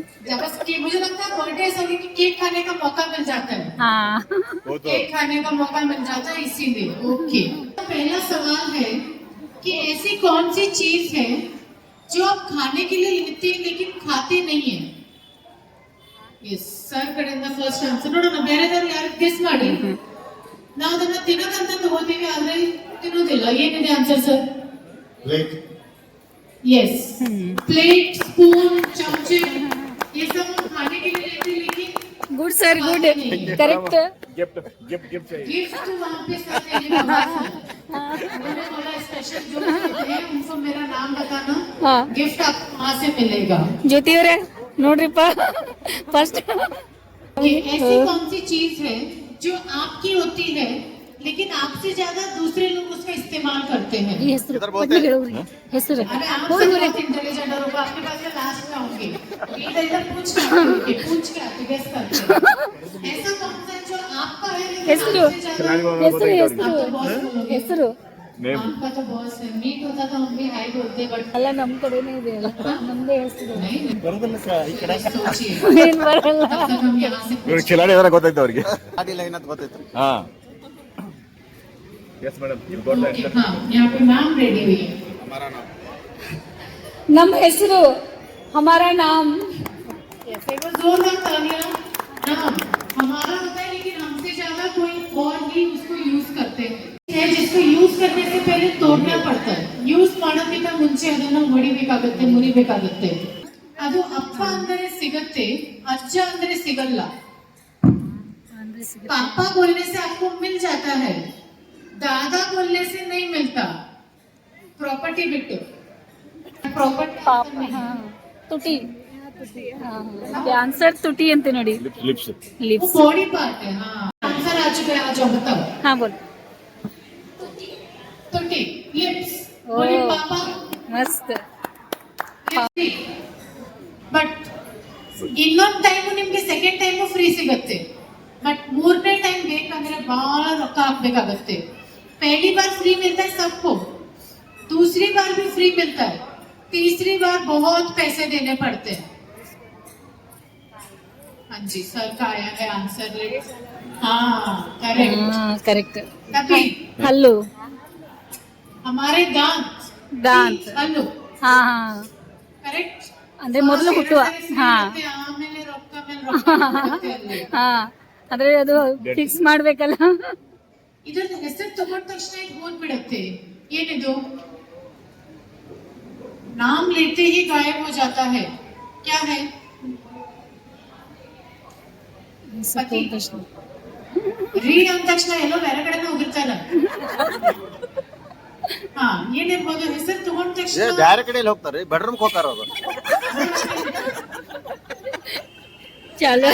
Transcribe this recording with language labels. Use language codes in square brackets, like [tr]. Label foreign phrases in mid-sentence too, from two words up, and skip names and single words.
[hi] जब बस कि मुझे लगता है बर्थडे ऐसा नहीं कि केक खाने का मौका मिल जाता है, हाँ वो तो केक खाने का मौका मिल जाता है इसीलिए। ओके, पहला सवाल है कि ऐसी कौन सी चीज है जो आप खाने के लिए लेते हैं लेकिन खाते नहीं है? [kn] यस ಸರ್ ಕಡೆಯಿಂದ [en] first answer [kn] ನೋಡೋಣ. ಬೇರೆದವ್ರು ಯಾರು ಗೆಸ್ ಮಾಡಿ. ನಾವು ಅದನ್ನ ತಿನ್ನೋದಂತ ತಗೋತೀವಿ ಆದ್ರೆ ತಿನ್ನೋದಿಲ್ಲ. ಏನಿದೆ ಆನ್ಸರ್ ಸರ್? [hi] प्लेट। यस, प्लेट, स्पून, चमचे, ये सब हम खाने के लिए लेते हैं लेकिन [en] good sir good correct [hi] गिफ्ट गिफ्ट गिफ्ट चाहिए. गिफ्ट तो वहाँ पे सर देने का बात है. उन्होंने बोला स्पेशल जो होते हैं उनको मेरा नाम बताना, हाँ गिफ्ट आपको वहाँ से मिलेगा. [kn] ಜ್ಯೋತಿ ಅವರೇ ನೋಡ್ರಿಪ್ಪ ಫಸ್ಟ್ [hi] ये ऐसी कौन सी चीज है जो आपकी होती है लेकिन आपसे ज्यादा दूसरे लोग उसका इस्तेमाल करते हैं? [kn] ಈ ಹೆಸರು [hi] इधर बोलते हैं। [kn] ಹೇಳೋರಿ ಹೆಸರು [hi] अरे आप सब बहुत इंटेलिजेंट और आपके पास में लास्ट में होंगे. इधर इधर पूछ के आते गेस करते हैं. ऐसा कौन सा है जो आपका है लेकिन [kn] ಹೆಸರು [hi] आपसे ज्यादा [kn] ಹೆಸರು ಹೆಸರು [hi] आप तो बॉस बोलोगे. [kn] ಹೆಸರು [hi] आपका तो बॉस है. मीट होता तो हम भी हाई बोलते बट [kn] ಎಲ್ಲ ನಮ್ ಕಡೆನೇ ಇದೆ ಅಲ್ಲ ನಮ್ದೇ ಹೆಸರು [hi] नहीं [kn] ಬರೋದಿಲ್ಲ ಸರ್ ಈ ಕಡೆ. [hi] सोचिए [kn] ಏನ್ ಬರಲ್ಲ [hi] तब तक हम यहाँ से [kn] ಇವ್ರು ಖಿಲಾಡಿ ಅವರ ಗೊತ್ತೈತೆ ಅವ್ರಿಗೆ. ಅಡಿಲ್ಲ ಏನಂತ ಗೊತ್ತೈತೆ. ಹಾ [en] yes madam you got [hi] ओके. हाँ, यहाँ पे मैम रेडी हुई है. हमारा नाम [kn] ನಮ್ಮ ಹೆಸರು [hi] हमारा नाम ऐसे वो जोरदार तालियां. नाम हमारा होता है लेकिन हमसे ज्यादा कोई और ही उसको यूज करते हैं, जिसको यूज करने से पहले तोड़ना पड़ता है. [kn] यूज ಮಾಡೋಕ್ಕಿಂತ ಮುಂಚೆ ಅದನ್ನ ಹೊಡಿಬೇಕಾಗುತ್ತೆ, ಮುರಿಬೇಕಾಗುತ್ತೆ. ಅದು ಅಪ್ಪ ಅಂದರೆ ಸಿಗುತ್ತೆ, ಅಜ್ಜ ಅಂದರೆ ಸಿಗಲ್ಲ. [hi] पापा बोलने से आपको मिल जाता है, दादा बोलने से नहीं मिलता. प्रॉपर्टी बिट्टू प्रॉपर्टी [kn] ಪಾಪ ಹಾ ತುಟಿ ಆನ್ಸರ್ ತುಟಿ ಅಂತ ನೋಡಿ [hi] लिप्स वो [kn] ಲಿಪ್ಸ್ [en] body part [hi] है. हाँ, आंसर आ चुका है. आ जाओ बताओ. हाँ बोल तुटी, लिप्स, ओ. बोली पापा. [kn] ಮಸ್ತ್ ಬಟ್ ಇನ್ನೊಂದು ಟೈಮು ನಿಮ್ಗೆ [en] second time [kn] ಫ್ರೀ ಸಿಗುತ್ತೆ, ಬಟ್ ಮೂರನೇ ಟೈಮ್ ಬೇಕಂದ್ರೆ ಬಹಳ ರೊಕ್ಕ ಹಾಕ್ಬೇಕಾಗತ್ತೆ. [hi] पहली बार फ्री मिलता है सबको, दूसरी बार भी फ्री मिलता है, तीसरी बार बहुत पैसे देने पड़ते हैं. हाँ जी, सर का आया है आंसर. हाँ करेक्ट. [kn] ಕರೆಕ್ಟ್ [hi] तभी [kn] ಹಲ್ಲು [hi] हमारे दांत [kn] ದಾಂತ್ [hi] हल्लो. [kn] ಹಾ ಹಾ [hi] करेक्ट. [kn] ಅಂದ್ರೆ ಮೊದಲು ಹುಟ್ಟುವ ಹಾ ಆಮೇಲೆ ರೊಕ್ಕ ಮೇಲೆ ರೊಕ್ಕ. ಹಾ ಅಂದ್ರೆ ಅದು ಫಿಕ್ಸ್ ಮಾಡ್ಬೇಕಲ್ಲ ಇದರ ಹೆಸರು ತಗೊಂಡ ತಕ್ಷಣ ಇದು ಹೋಗ್ಬಿಡುತ್ತೆ. ಏನಿದು? [hi] नाम लेते ही गायब हो जाता है. क्या है? [kn] ಪತಿ. ರೀಡ್ ಅಂದ ತಕ್ಷಣ ಎಲ್ಲೋ ಬೇರೆ ಕಡೆನೇ ಹೋಗಿರ್ತಾರ. ಹಾ, ಏನಿರ್ಬೋದು? ಹೆಸರು ತಗೊಂಡ ಏ ತಕ್ಷಣ ಬ್ಯಾರೆ ಕಡೆಯಲ್ಲಿ ಹೋಗ್ತಾರೆ, ಬೆಡ್ರೂಮ್ಗೆ ಹೋಗ್ತಾರ ಅವರು. ಚಾಲು